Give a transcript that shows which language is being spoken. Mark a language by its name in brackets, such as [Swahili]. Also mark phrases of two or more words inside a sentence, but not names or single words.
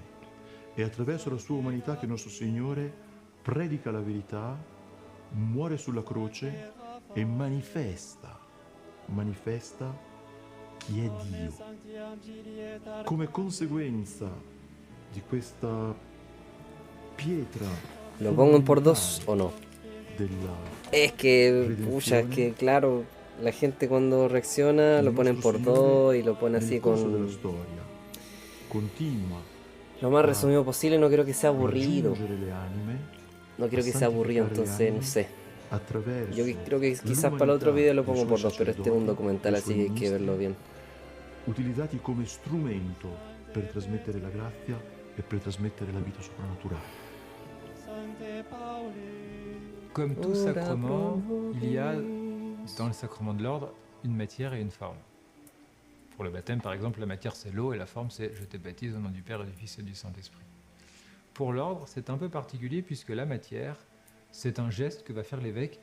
[Italian] È attraverso la sua umanità che nostro Signore predica la verità, muore sulla croce e manifesta chi è Dio. Come conseguenza di questa pietra [Spanish] ¿Lo pongo en por dos o no? [Italian] della [Spanish] Es que, pucha, es que claro, la gente cuando reacciona lo pone en por dos y lo pone así [Italian] nel corso della con storia continua [Spanish] lo más resumido posible. No quiero que sea aburrido. [Italian] raggiungere le anime, [Spanish] No quiero que sea aburrido, entonces no sé. [Italian] attraverso [Spanish] Yo creo que quizás para el otro video lo pongo por dos, pero este es un documental, así que hay que verlo bien. [Italian] utilizzati come strumento per trasmettere la grazia e per trasmettere la vita soprannaturale. [French] Comme tout sacrement, il y a dans le sacrement de l'ordre une matière et une forme. Pour le baptême, par exemple, la matière c'est l'eau et la forme c'est je te baptise au nom du Père et du Fils et du Saint-Esprit. Pour l'ordre, c'est un peu particulier puisque la matière, c'est un geste que va faire l'évêque.